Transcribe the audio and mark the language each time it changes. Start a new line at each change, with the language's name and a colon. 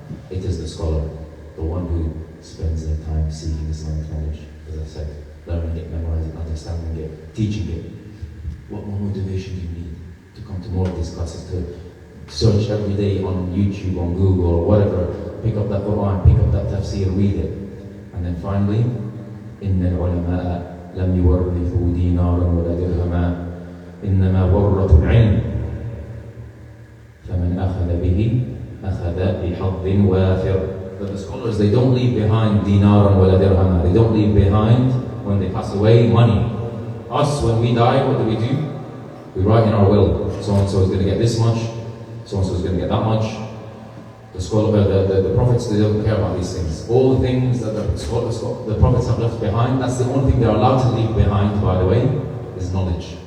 English: It is the scholar, the one who spends their time seeking Islamic knowledge, as I said, learning it, memorizing it, understanding it, teaching it. What more motivation do you need to come to more of these classes, to search every day on YouTube, on Google, or whatever, pick up that Quran, pick up that tafsir, read it. And then finally,
Arabic: إِنَّ الْعُلَمَاءَ لَمْ يُوَرِّثُوا دِينَارًا وَلَا دِرْهَمًا إِنَّمَا وَرَّثُوا الْعِلْمَ فَمَنْ أَخَذَ بِهِ أَخَذَ بِحَظٍ وَافِرٍ.
English: But the scholars, they don't leave behind
Arabic: dinaran wala dirhama.
English: They don't leave behind, when they pass away, money. Us, when we die, what do? We write in our will, so-and-so is going to get this much, so-and-so is going to get that much. The prophets, they don't care about these things. All the things that the prophets have left behind, that's the only thing they're allowed to leave behind, by the way, is knowledge.